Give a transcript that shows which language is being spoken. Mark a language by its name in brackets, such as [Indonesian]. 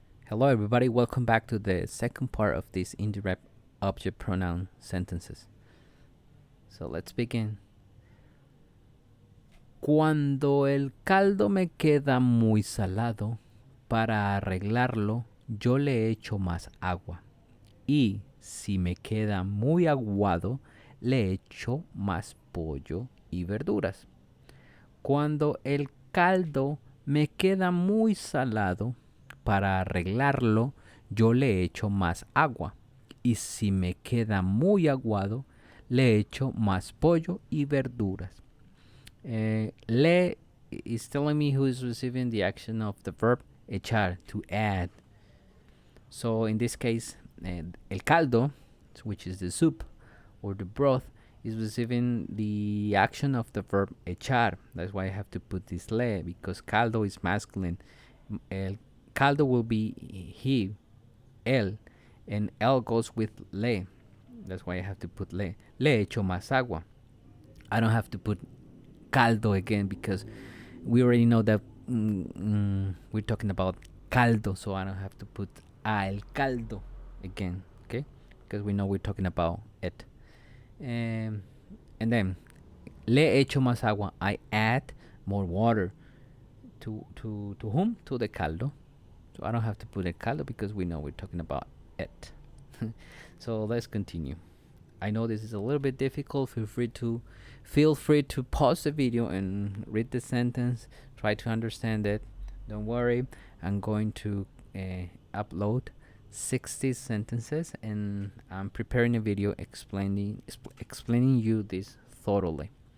[English] Hello everybody, welcome back to the second part of these indirect object pronoun sentences. So let's begin. [Spanish] Cuando el caldo me queda muy salado, para arreglarlo yo le echo más agua. Y si me queda muy aguado, le echo más pollo y verduras. Cuando el caldo me queda muy salado, para arreglarlo yo le echo más agua. Y si me queda muy aguado, le echo más pollo y verduras. [English] Le is telling me who is receiving the action of the verb echar, to add. So in this case, el caldo, which is the soup or the broth, is receiving the action of the verb echar. That's why I have to put this le, because caldo is masculine. El caldo will be he, él, and él goes with le. That's why I have to put le. [Spanish] Le echo más agua. [English] I don't have to put caldo again because we already know that we're talking about caldo, so I don't have to put el caldo again, okay? Because we know we're talking about it. And then [Spanish] le echo más agua. [English] I add more water to whom? To the caldo. So I don't have to put el caldo because we know we're talking about it. So let's continue. I know this is a little bit difficult. Feel free to pause the video and read the sentence. Try to understand it. Don't worry. I'm going to upload 60 sentences, and I'm preparing a video explaining you this thoroughly.